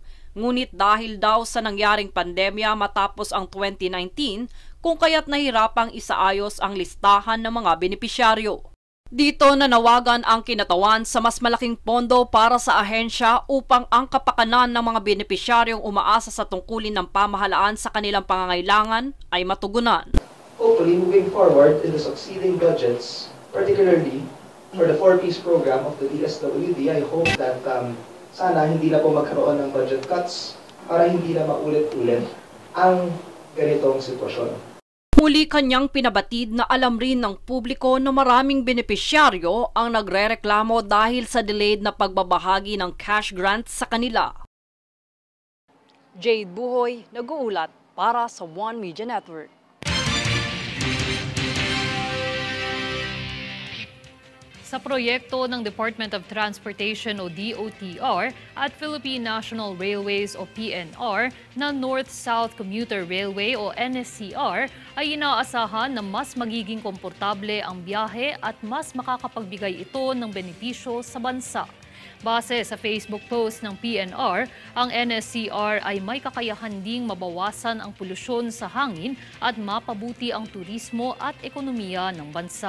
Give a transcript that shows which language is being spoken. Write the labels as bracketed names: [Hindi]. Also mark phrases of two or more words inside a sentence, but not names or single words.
[Filipino] Ngunit dahil daw sa nangyaring pandemya matapos ang 2019, kung kaya't nahirapang isaayos ang listahan ng mga benepisyaryo. Dito nanawagan ang kinatawan sa mas malaking pondo para sa ahensya upang ang kapakanan ng mga benepisyaryong umaasa sa tungkulin ng pamahalaan sa kanilang pangangailangan ay matugunan. [English] Hopefully, moving forward in the succeeding budgets, particularly for the 4Ps program of the DSWD, I hope that [Filipino] sana hindi na po magkaroon ng budget cuts para hindi na maulit-ulit ang ganitong sitwasyon. Muli kanyang pinabatid na alam rin ng publiko na maraming benepisyaryo ang nagrereklamo dahil sa delayed na pagbabahagi ng [English] cash grants [Filipino] sa kanila. Jade Buhoy, nag-uulat para sa One Media Network. Sa proyekto ng Department of Transportation o DOTR at Philippine National Railways o PNR na North-South Commuter Railway o NSCR ay inaasahan na mas magiging komportable ang biyahe at mas makakapagbigay ito ng benepisyo sa bansa. Base sa Facebook post ng PNR, ang NSCR ay may kakayahan ding mabawasan ang polusyon sa hangin at mapabuti ang turismo at ekonomiya ng bansa.